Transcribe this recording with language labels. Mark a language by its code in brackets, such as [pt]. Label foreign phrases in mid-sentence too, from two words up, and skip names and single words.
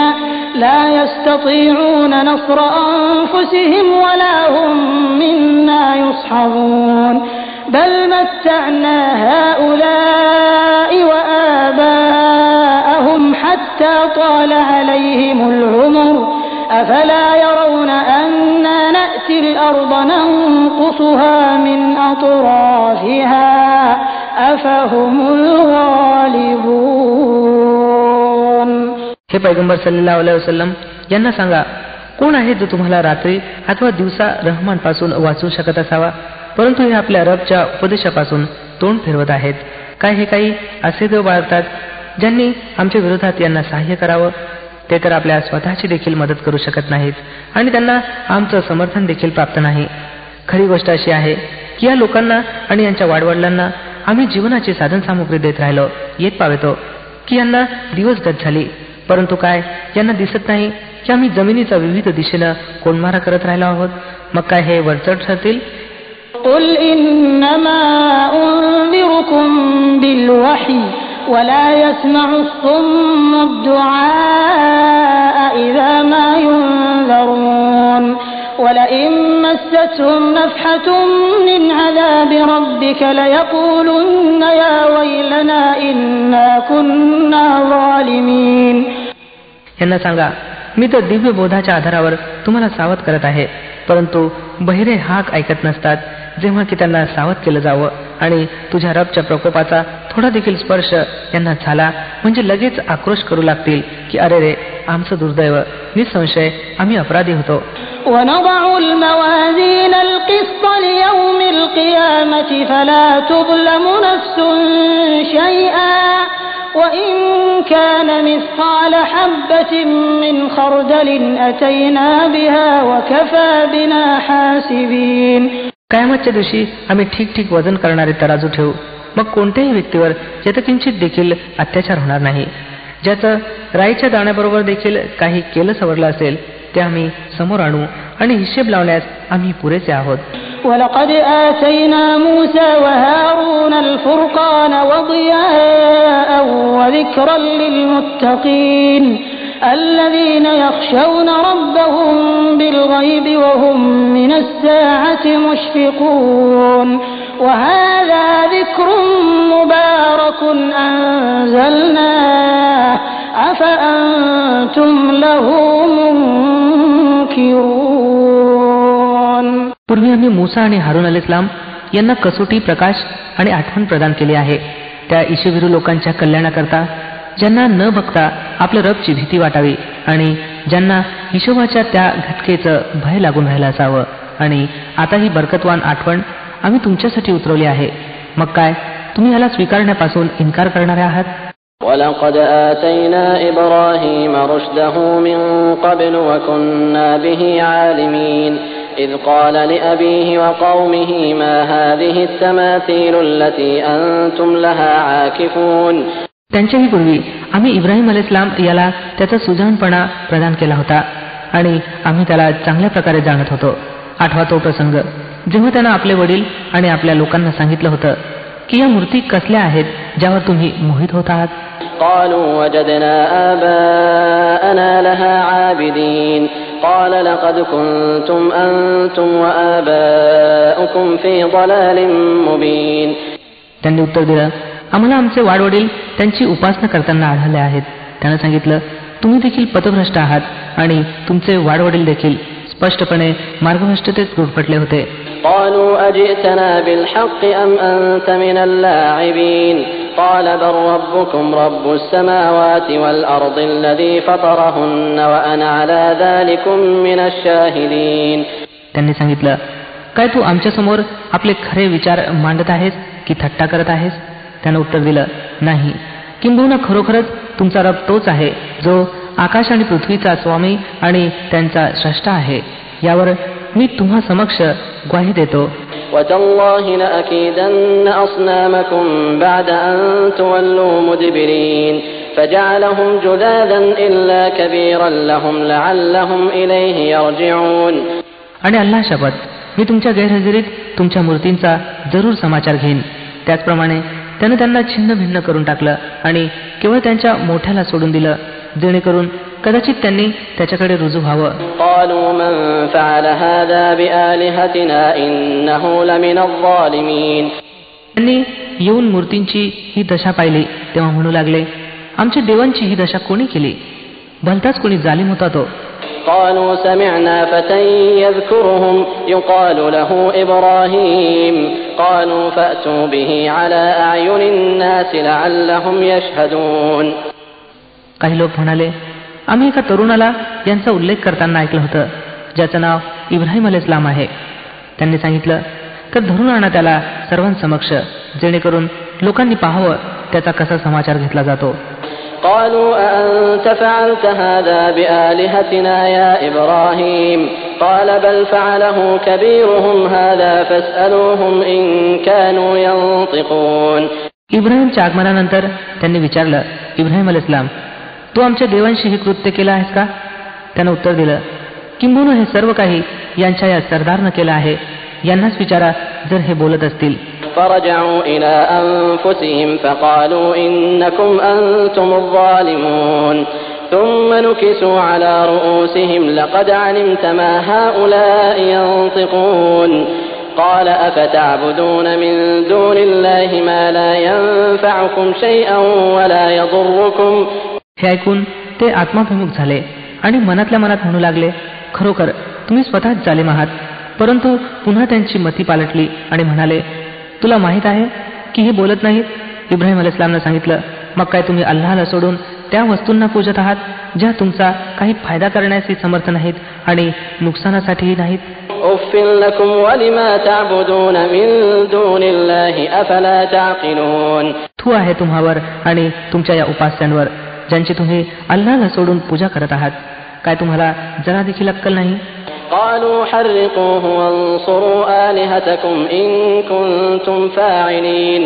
[ar] لَا يَسْتَطِيعُونَ نَصْرَ أَنفُسِهِمْ وَلَا هُمْ مِنَّا يُصْحَبُونَ بَلْ مَتَّعْنَا هَؤُلَاءِ وَآبَاءَهُمْ حَتَّى طَالَ عَلَيْهِمُ الْعُمُرُ أَفَلَا يَرَوْنَ أَنَّا نَأْتِي الْأَرْضَ نَنقُصُهَا مِنْ أَطْرَافِهَا أَفَهُمُ الْغَالِبُونَ. [mr] हे पैगंबर [ar] صلى الله عليه وسلم [mr] यांना सांगा, कोण आहे जो तुम्हाला रात्री अथवा दिवसा रहमान पासून वाचवू शकत असावा? परंतु हे आपल्या रबच्या उपदेशापासून तोंड फिरवत आहेत. काय हे काही असे देव बाळगतात ज्यांनी आमच्या विरोधात यांना सहाय्य करावं? ते तर आपल्या स्वतःची देखील मदत करू शकत नाहीत आणि त्यांना आमचं समर्थन देखील प्राप्त नाही. खरी गोष्ट अशी आहे की या लोकांना आणि यांच्या वाडवडिलांना आम्ही जीवनाची साधनसामुग्री देत राहिलो येत पावेतो की यांना दिवसगत झाली, परंतु काय यांना दिसत नाही की आम्ही जमिनीचा विविध दिशेनं कोंडमारा करत राहिलो आहोत? मग काय हे वरचढ ठरतील? [ar] قُلْ إِنَّمَا أُنذِرُكُم بِالْوَحْيِ وَلَا يَسْمَعُ الصُّمُّ الدُّعَاءَ إِذَا مَا يُنذَرُونَ وَلَئِن مَّسَّ أخذتهم نفحة من عذاب ربك ليقولن يا ويلنا إنا كنا ظالمين. [mr] यांना सांगा, मी तर दिव्य बोधाच्या आधारावर तुम्हाला सावध करत आहे, परंतु बहिरे हाक ऐकत नसतात. जेव्हा की त्यांना सावध केलं जावं आणि तुझ्या रबच्या प्रकोपाचा थोडा देखील स्पर्श यांना झाला म्हणजे लगेच आक्रोश करू लागतील की अरे रे, आमचं दुर्दैव, निसंशय आम्ही अपराधी होतो. [ar] ونضع الموازين القسط ليوم القيامة فلا تظلم نفس شيئا وإن كان مثقال حبة من خردل أتينا بها وكفى بنا حاسبين. [mr] कयामतच्या दिवशी आम्ही ठीक वजन करणारे तराजू ठेवू, मग कोणत्याही व्यक्तीवर यत्किंचित देखील अत्याचार होणार नाही. ज्याचं राईच्या दाण्याबरोबर देखील काही केलं सवरलं असेल ते आम्ही समोर आणू आणि हिशेब लावण्यास आम्ही पुरेसे आहोत. [ar] ولقد آتينا موسى وهارون الفرقان وضياء وذكرا للمتقين الذين يخشون ربهم بالغيب وهم من الساعة مشفقون وهذا ذكر مبارك أنزلناه أفأنتم له منكرون. [mr] पूर्वी आम्ही मूसा आणि हारून अलैहिस्सलाम यांना कसोटी, प्रकाश आणि आठवण प्रदान केली आहे, त्या ईशविरू लोकांच्या कल्याणाकरता ज्यांना न बघता आपल्या रबची भीती वाटावी आणि ज्यांना हिशोबाच्या त्या घटकेचं भय लागून राहिलं असावं. आणि आता ही बरकतवान आठवण आम्ही तुमच्यासाठी उतरवली आहे. मग काय तुम्ही याला स्वीकारण्यापासून इन्कार करणारे आहात? [ar] وَلَقَدْ آتَيْنَا إِبْرَاهِيمَ رُشْدَهُ مِنْ قَبْلُ وَكُنَّا بِهِ عَالِمِينَ إِذْ قَالَ لِأَبِيهِ وَقَوْمِهِ مَا هَذِهِ التَّمَاثِيلُ الَّتِي أَنْتُمْ لَهَا عَاكِفُونَ. [mr] त्यांच्याही पूर्वी आम्ही इब्राहिम अलैहिस्सलाम याला त्याचा सुजाणपणा प्रदान केला होता आणि आम्ही त्याला चांगल्या प्रकारे जाणत होतो. आठवा तो प्रसंग जेव्हा त्यानं आपले वडील आणि आपल्या लोकांना सांगितलं होतं की या मूर्ती कसल्या आहेत ज्यावर तुम्ही मोहित होत आहात. [ar] قالوا وجدنا آباءنا لها عابدين قال لقد كنتم أنتم وآباؤكم في ضلال مبين. [mr] त्यांनी उत्तर दिलं, आम्हाला आमचे वाडवडील त्यांची उपासना करताना आढळले आहेत. त्यानं सांगितलं, तुम्ही देखील पथभ्रष्ट आहात आणि तुमचे वाडवडील देखील स्पष्टपणे मार्गभ्रष्टतेत गुरफटले होते. [ar] قالوا أجئتنا بالحق أم أنت من اللاعبين قال بل ربكم رب السماوات والأرض الذي فطرهن وأنا على ذلكم من الشاهدين. [mr] त्यांनी सांगितलं, काय तू आमच्या समोर आपले खरे विचार मांडत आहेस की थट्टा करत आहेस? त्यानं उत्तर दिलं, नाही, किंबहुना खरोखरच तुमचा रब तोच आहे जो आकाश आणि पृथ्वीचा स्वामी आणि त्यांचा स्रष्टा आहे. यावर मी तुम्हा समक्ष ग्वाही देतो. [ar] وتالله لأكيدن أصنامكم بعد أن تولوا مدبرين فجعلهم جذاذا إلا كبيرا لهم لعلهم إليه يرجعون. [mr] आणि अल्लाह शपथ, मी तुमच्या गैरहजेरीत तुमच्या मूर्तींचा जरूर समाचार घेईन. त्याचप्रमाणे त्यानं त्यांना छिन्न भिन्न करून टाकलं आणि केवळ त्यांच्या मोठ्याला सोडून दिलं जेणेकरून कदाचित त्यांनी त्याच्याकडे रुजू व्हावं. [ar] قالوا من فعل هذا بآلهتنا إنه لمن الظالمين. [mr] त्यांनी येऊन मूर्तींची ही दशा पाहिली तेव्हा म्हणू लागले, आमच्या देवांची ही दशा कोणी केली? भलताच कोणी जालिम होता तो. [ar] قالوا سمعنا فتى يذكرهم يقال له إبراهيم قالوا فأتوا به على أعين الناس لعلهم يشهدون. [mr] काही लोक म्हणाले, आम्ही एका तरुणाला यांचा उल्लेख करताना ऐकलं होतं ज्याचं नाव इब्राहिम अलैहिस्सलाम आहे. त्यांनी सांगितलं, तर धरून आणा त्याला सर्वांसमक्ष जेणेकरून लोकांनी पाहावं त्याचा कसा समाचार घेतला जातो. [ar] قالوا أأنت فعلت هذا بآلهتنا يا إبراهيم قال بل فعله كبيرهم هذا فاسألوهم إن كانوا ينطقون. [mr] इब्राहिमच्या आगमनानंतर त्यांनी विचारलं, इब्राहिम अलैहिस्सलाम, तू आमच्या देवांशी हे कृत्य केलं आहेस का? त्यानं उत्तर दिलं, किंबहुना हे सर्व काही यांच्या या सरदारनं केलं आहे. यांनाच विचारा जर हे बोलत असतील. [ar] فرجعوا إلى أنفسهم فقالوا إنكم أنتم الظالمون ثم نكسوا على رؤوسهم لقد علمت ما هؤلاء ينطقون قال أفتعبدون من دون الله ما لا ينفعكم شيئا ولا يضركم. [mr] हे ऐकून ते आत्माभिमुख झाले आणि मनातल्या मनात म्हणू लागले, खरोखर तुम्ही स्वतःच जालिम आहात. परंतु पुन्हा त्यांची मती पालटली आणि म्हणाले, तुला माहीत आहे की हे बोलत नाहीत. इब्राहिम अलैहिस्सलामने सांगितलं, मग काय तुम्ही अल्लाहला सोडून त्या वस्तूंना पूजत आहात ज्या तुमचा काही फायदा करण्याची समर्थ नाहीत आणि नुकसानासाठीही नाहीत. [ar] أف لكم ولما تعبدون من دون الله أفلا تعقلون. [mr] थू आहे तुम्हावर आणि तुमच्या या उपास्यांवर ज्यांची तुम्ही अल्लाहला सोडून पूजा करत आहात. काय तुम्हाला जरा देखील अक्कल नाही. [ar] قالوا حرقوه وانصروا آلهتكم إن كنتم فاعلين.